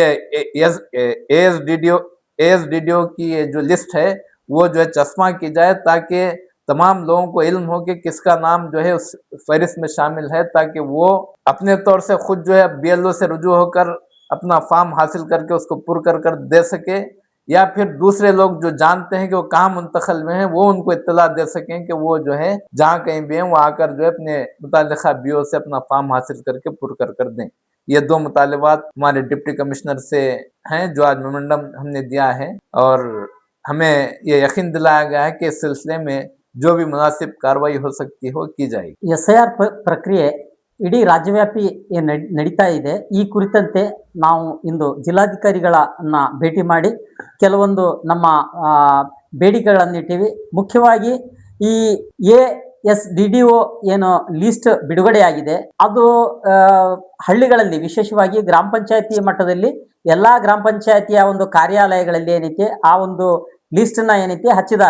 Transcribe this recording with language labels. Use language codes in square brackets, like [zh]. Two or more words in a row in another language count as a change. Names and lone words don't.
[ur] یہ ASDDO کی یہ جو لسٹ ہے وہ جو ہے چشمہ کی جائے، تاکہ تمام لوگوں کو علم ہو کہ کس کا نام جو ہے اس فہرست میں شامل ہے، تاکہ وہ اپنے طور سے خود جو ہے BLO سے رجوع ہو کر اپنا فارم حاصل کر کے اس کو پر کر دے سکے، یا پھر دوسرے لوگ جو جانتے ہیں کہ وہ کہاں منتقل میں ہے وہ ان کو اطلاع دے سکیں کہ وہ جو ہے جہاں کہیں بھی ہیں وہ آ کر جو ہے اپنے متعلقہ BO سے اپنا فارم حاصل کر کے پر کر دیں. یہ دو مطالبات ہمارے [en] deputy commissioner [ur] سے ہیں جو آج میمورنڈم ہم نے دیا ہے، اور ہمیں یہ یقین دلایا گیا ہے کہ اس سلسلے میں جو بھی مناسب کارروائی ہو سکتی ہو کی جائے گی. [kn] SIR ಪ್ರಕ್ರಿಯೆ ಇಡೀ ರಾಜ್ಯವ್ಯಾಪಿ ನಡೀತಾ ಇದೆ. ಈ ಕುರಿತಂತೆ ನಾವು ಇಂದು ಜಿಲ್ಲಾಧಿಕಾರಿಗಳನ್ನ ಭೇಟಿ ಮಾಡಿ ಕೆಲವೊಂದು ನಮ್ಮ ಬೇಡಿಕೆಗಳನ್ನಿಟ್ಟಿವಿ. ಮುಖ್ಯವಾಗಿ ಈ ASDDO ಏನು ಲಿಸ್ಟ್ ಬಿಡುಗಡೆಯಾಗಿದೆ ಅದು ಹಳ್ಳಿಗಳಲ್ಲಿ, ವಿಶೇಷವಾಗಿ ಗ್ರಾಮ ಪಂಚಾಯತಿ ಮಟ್ಟದಲ್ಲಿ ಎಲ್ಲಾ ಗ್ರಾಮ ಪಂಚಾಯತಿಯ ಒಂದು ಕಾರ್ಯಾಲಯಗಳಲ್ಲಿ ಏನೈತೆ ಆ ಒಂದು ಲಿಸ್ಟನ್ನ ಏನೈತೆ ಹಚ್ಚಿದಾರ.